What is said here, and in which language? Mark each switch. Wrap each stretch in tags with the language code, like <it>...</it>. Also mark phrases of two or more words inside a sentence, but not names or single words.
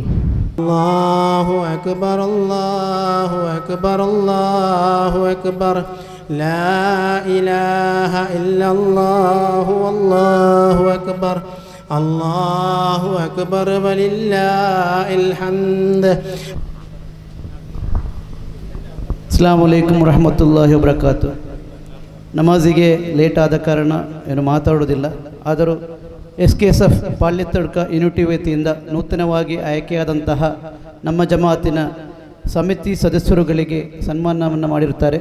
<ar>الله أكبر، الله أكبر، الله أكبر، لا إله إلا الله الله أكبر، الله أكبر ولله الحمد. السلام عليكم ورحمة الله وبركاته.</ar> <kn>ನಮಾಜಿಗೆ ಲೇಟ್ ಆದ ಕಾರಣ ಏನು ಮಾತಾಡೋದಿಲ್ಲ. ಆದರೂ SKSF ಪಾಳ್ಯತಡ್ಕ ಯೂನಿಟಿ ವತಿಯಿಂದ ನೂತನವಾಗಿ ಆಯ್ಕೆಯಾದಂತಹ ನಮ್ಮ ಜಮಾತಿನ ಸಮಿತಿ ಸದಸ್ಯರುಗಳಿಗೆ ಸನ್ಮಾನವನ್ನು ಮಾಡಿರುತ್ತಾರೆ.</kn>